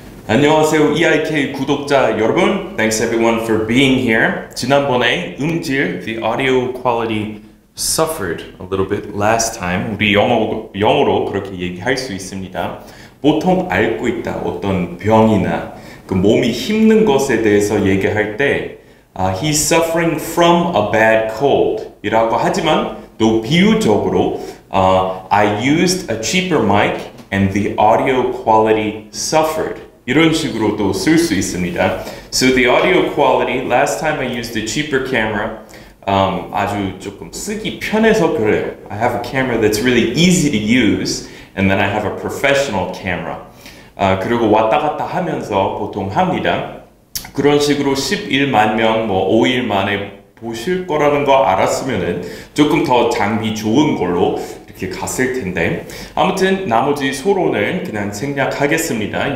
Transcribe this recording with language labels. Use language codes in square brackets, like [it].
[ko] 안녕하세요 EIK 구독자 여러분. [en] Thanks everyone for being here. [ko] 지난번에 음질, [en] the audio quality suffered a little bit last time. [ko] 우리 영어로 그렇게 얘기할 수 있습니다. 보통 앓고 있다, 어떤 병이나 그 몸이 힘든 것에 대해서 얘기할 때 [en] he's suffering from a bad cold [ko] 이라고 하지만 또 비유적으로 [en] I used a cheaper mic and the audio quality suffered [ko] 이런 식으로 또 쓸 수 있습니다. [en] So the audio quality, last time I used a cheaper camera, [ko] 아주 조금 쓰기 편해서 그래요. [en] I have a camera that's really easy to use, and then I have a professional camera. [ko] 그리고 왔다 갔다 하면서 보통 합니다. 그런 식으로 11만 명, 5일 만에 보실 거라는 거 알았으면은 조금 더 장비 좋은 걸로 이렇게 갔을 텐데 아무튼 나머지 소론을 그냥 생략하겠습니다.